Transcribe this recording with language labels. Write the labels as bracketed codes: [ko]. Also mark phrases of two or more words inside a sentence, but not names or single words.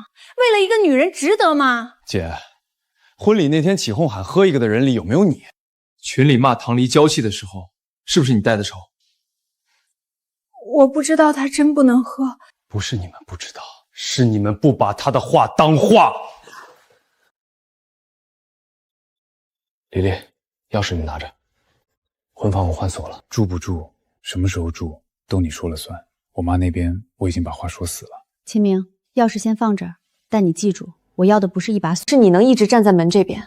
[zh] 為了一個女人值得嗎？姐，婚禮那天起哄喊喝一個的人裡有沒有你？群裡罵唐黎嬌氣的時候，是不是你帶的頭？我不知道她真不能喝。不是你們不知道，是你們不把她的話當話。麗麗，鑰匙你拿着，婚房我換鎖了，住不住，什麼時候住，都你說了算。我媽那邊我已經把話說死了。秦明，鑰匙先放這兒，但你記住，我要的不是一把鎖，是你能一直站在門這邊。